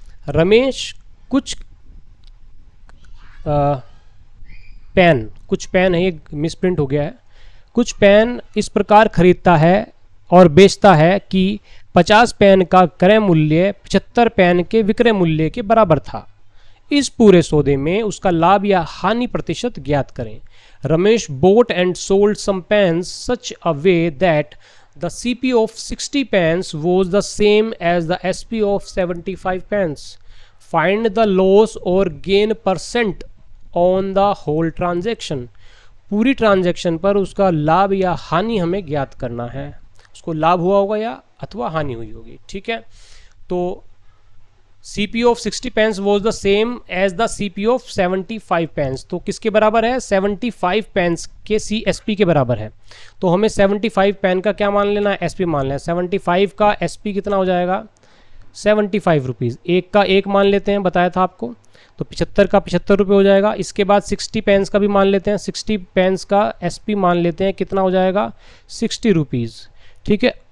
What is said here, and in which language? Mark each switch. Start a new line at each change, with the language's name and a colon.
Hindi: रमेश कुछ पेन है, ये मिसप्रिंट हो गया है। कुछ पेन इस प्रकार खरीदता है और बेचता है कि 50 पेन का क्रय मूल्य 75 पेन के विक्रय मूल्य के बराबर था। इस पूरे सौदे में उसका लाभ या हानि प्रतिशत ज्ञात करें।
English: Ramesh bought and sold some pens such a way that the CP of 60 pens was the same as the SP of 75 pens. Find the loss or gain percent on the whole transaction.
Hindi: पूरी transaction पर उसका लाभ या हानि हमें ज्ञात करना है। उसको लाभ हुआ होगा या अथवा हानि हुई होगी। ठीक है, तो
English: CP of 60 pence was the same as the CP of 75 pence.
Hindi: तो किसके बराबर है, 75 pence के CSP के बराबर है। तो हमें 75 पेन का क्या मान लेना है, SP मान लेना है। 75 का SP कितना हो जाएगा, 75 रुपीज़। एक का एक मान लेते हैं, बताया था आपको, तो 75 का 75 रुपये हो जाएगा। इसके बाद 60 पेन्स का भी मान लेते हैं, 60 पेन्स का SP मान लेते हैं, कितना हो जाएगा, 60 रुपीज़। ठीक है,